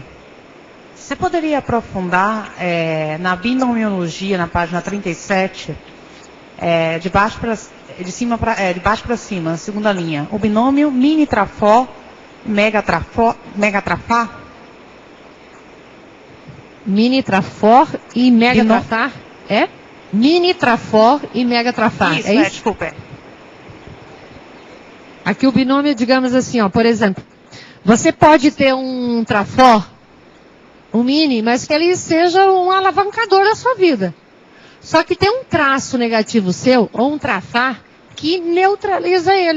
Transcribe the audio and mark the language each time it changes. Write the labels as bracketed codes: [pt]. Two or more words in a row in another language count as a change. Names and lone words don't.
[pt] Você poderia aprofundar na binomiologia, na página 37, de baixo para cima, na segunda linha, o binômio mini-trafó, mega-trafá? Mini-trafor e mega-trafar? Mini-trafor e mega-trafar. Isso, é isso? desculpa. Aqui o binômio, digamos assim, por exemplo, você pode ter um trafor, um mini, mas que ele seja um alavancador da sua vida. Só que tem um traço negativo seu, ou um trafar, que neutraliza ele.